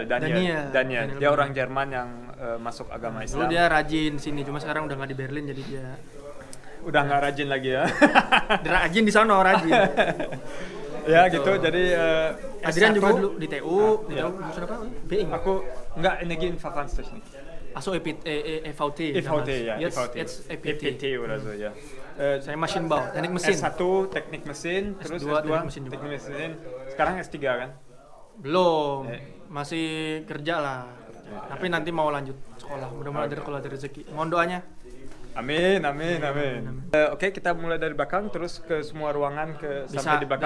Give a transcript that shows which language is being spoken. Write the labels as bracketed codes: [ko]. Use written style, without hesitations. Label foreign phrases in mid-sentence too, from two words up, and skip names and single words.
[id] Dia orang Jerman yang masuk agama Dulu Islam. dia rajin di sini, cuma sekarang udah nggak di Berlin jadi dia Udah nggak rajin lagi ya. rajin di sana rajin. Ya gitu. Jadi Adrian S1, juga dulu di TU, Iya. jurusan apa? BI. Aku nggak Energieinverfahrenstechnik. [de] Achso, EVT. [id] EVT ya, [de] Jetzt EVT. EPT oder so ya. [id] Saya Maschinenbau, teknik mesin. S1 teknik mesin, terus S2 S2 teknik mesin juga. teknik mesin. Sekarang S3 kan? Belum, Eh. masih kerja lah. Tapi nanti mau lanjut sekolah. Mudah-mudahan ada kalau ada rezeki. Mohon doanya. Amin. Oke, kita mulai dari belakang terus ke semua ruangan sampai di belakang